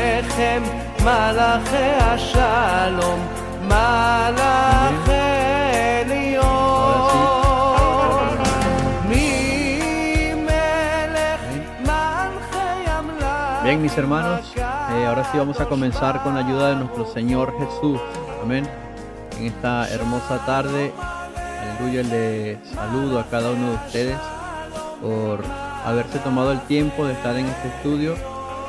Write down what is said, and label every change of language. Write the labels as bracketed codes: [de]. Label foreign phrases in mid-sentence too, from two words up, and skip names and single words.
[he] אליכם מלאכי השלום, מלאכי עליון, ממלך מלכי המלך. [es] Bien, mis hermanos, ahora sí vamos a comenzar con la ayuda de nuestro Señor Jesús. Amén. En esta hermosa tarde, aleluya, le saludo a cada uno de ustedes por haberse tomado el tiempo de estar en este estudio. Amén.